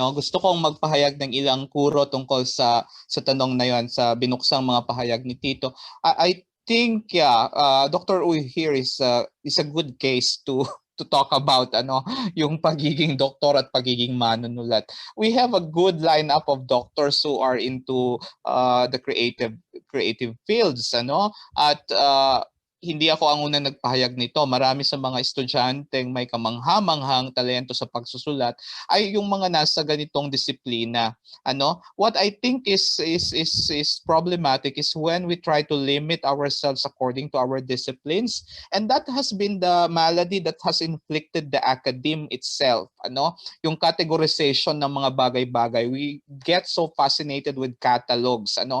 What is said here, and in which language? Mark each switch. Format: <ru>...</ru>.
<tl>Gusto kong magpahayag ng ilang kuro tungkol sa tanong na 'yon, sa binuksang mga pahayag ni Tito.</tl> <en>I think Dr. Uy here is a good case to talk about</en> <tl>yung pagiging doktor at pagiging manunulat.</tl> <en>We have a good lineup of doctors who are into the creative fields,</en> <tl>at hindi ako ang unang nagpahayag nito. Marami sa mga estudyanteng may kamangha-manghang talento sa pagsusulat ay yung mga nasa ganitong disiplina.</tl> <en>What I think is problematic is when we try to limit ourselves according to our disciplines, and that has been the malady that has inflicted the academe itself.</en> <tl>Yung categorization ng mga bagay-bagay.</tl> <en>We get so fascinated with catalogs.</en>